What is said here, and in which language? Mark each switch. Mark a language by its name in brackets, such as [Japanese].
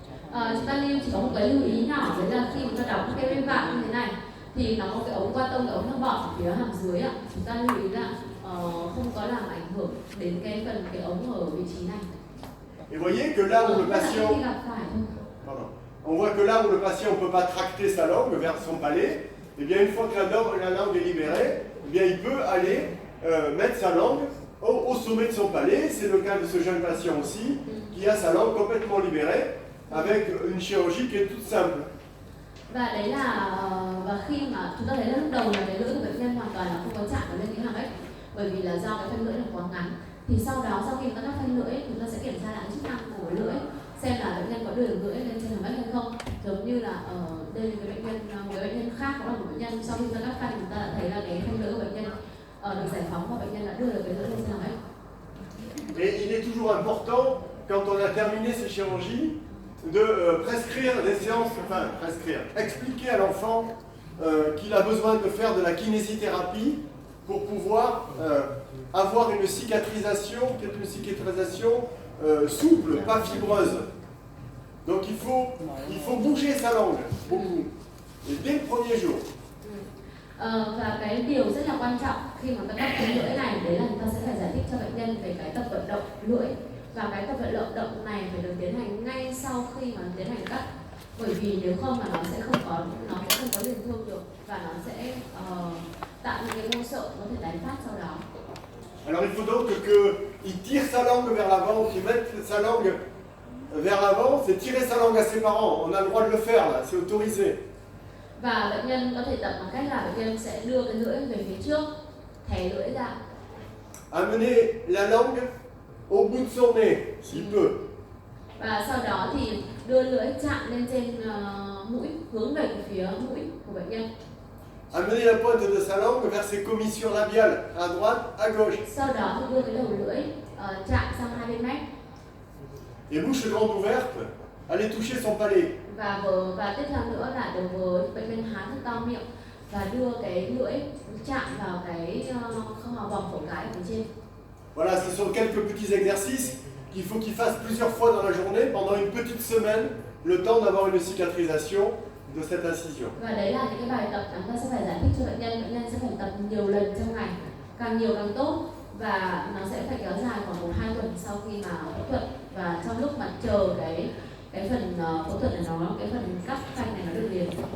[Vietnamese] Chúng ta chỉ có một cái lưu ý nhỏ, đấy là khi chúng ta đóng cái bên vạn như thế này thì nó có cái ống qua tông, cái ống nước bọt ở phía hàm dưới ạ. Chúng ta lưu ý là không có làm ảnh hưởng đến cái ống ở vị trí này. [French] Et voyez que là où le patient... Pardon. On voit que là où le patient ne peut pas tracter sa langue vers son palais, et bien une fois que la langue est libérée, eh bien il peut aller mettre sa langue au sommet de son palais. C'est le cas de ce jeune patient aussi, qui a sa langue complètement libérée, avec une chirurgie qui est toute simple. [Vietnamese] Và đấy là khi mà chúng ta thấy là lúc đầu là cái lưỡi của bệnh nhân hoàn toàn là không có chạm vào lên cái hàm ếch, bởi vì là do cái phanh lưỡi là quá ngắn. Thì sau đó sau khi chúng ta cắt phanh lưỡi, chúng ta sẽ kiểm tra lại chức năng của lưỡi, xem là bệnh nhân có đưa được lưỡi lên trên hàm ếch hay không. Giống như là ở đây một cái bệnh nhân khác cũng là một bệnh nhân, sau khi chúng ta cắt phanh chúng ta đã thấy là cái phanh lưỡi của bệnh nhân được giải phóng và bệnh nhân đã đưa được cái lưỡi lên trên hàm ếch. [French] Et il est toujours important, quand on a terminé ces chirurgies, de prescrire des séances, expliquer à l'enfant qu'il a besoin de faire de la kinésithérapie pour pouvoir avoir une cicatrisation, qui est une cicatrisation souple, pas fibreuse. Donc il faut bouger sa langue beaucoup. Et dès le premier jour. [Vietnamese] Và cái điều rất là quan trọng khi mà ta tập cái lưỡi này, đấy là chúng ta sẽ phải giải thích cho bệnh nhân về cái tập vận động lưỡi. Và cái tập vận động này phải được tiến hành ngay sau khi mà tiến hành cắt. Bởi vì nếu không mà nó sẽ không có liền thương được và nó sẽ tạo những cái mô sợi có thể đánh phát sau đó. [French] Alors il faut donc qu'il tire sa langue vers l'avant, qu'il mette sa langue vers l'avant, c'est tirer sa langue à ses parents. On a le droit de le faire là, c'est autorisé. [Vietnamese] Và bệnh nhân có thể tập bằng cách là bệnh nhân sẽ đưa cái lưỡi về phía trước, thè lưỡi ra. [French] Amener la langue au bout de son nez, s'il peut. [Vietnamese] Và sau đó thì đưa lưỡi chạm lên trên mũi, hướng về phía mũi của bệnh nhân. [French] Amener la pointe de sa langue vers ses commissures labiales, à droite, à gauche. [Vietnamese] Sau đó thì đưa cái đầu lưỡi chạm sang hai bên mép. [French] Et bouche grande ouverte, aller toucher son palais. [Vietnamese] Và tiếp theo nữa là đối với bệnh nhân há thật to miệng và đưa cái lưỡi chạm vào cái vòng cổ cái ở phía trên. [French] Voilà, ce sont quelques petits exercices qu'il faut qu'il fasse plusieurs fois dans la journée pendant une petite semaine, le temps d'avoir une cicatrisation de cette incision. [Vietnamese] Và đấy là những cái bài tập chúng ta sẽ phải giải thích cho bệnh nhân sẽ phải tập nhiều lần trong ngày, càng nhiều càng tốt, và nó sẽ phải kéo dài khoảng 1-2 tuần sau khi mà phẫu thuật, và trong lúc mà chờ cái phần phẫu thuật này cái phần cắt phanh này nó được liền.